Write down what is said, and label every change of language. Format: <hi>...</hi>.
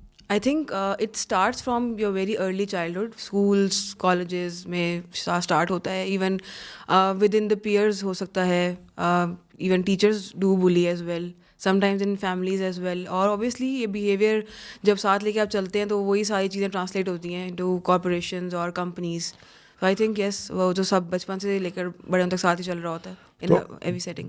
<en>I think it starts from your very early childhood.</en> <ur>Schools, colleges میں start ہوتا ہے.</ur> <en>Even within the peers</en> <ur>ہو سکتا ہے.</ur> <en>Even teachers do bully as well. Sometimes in families as well.</en> <ur>اور obviously یہ behavior جب ساتھ لے کے آپ چلتے ہیں تو وہی ساری چیزیں ٹرانسلیٹ ہوتی ہیں</ur> <en>into corporations</en> <ur>اور companies.</ur> <en>So I think yes,</en> <ur>وہ جو سب بچپن سے لے کر بڑے ان تک ساتھ ہی چل رہا ہوتا ہے</ur> <en>in every setting.</en>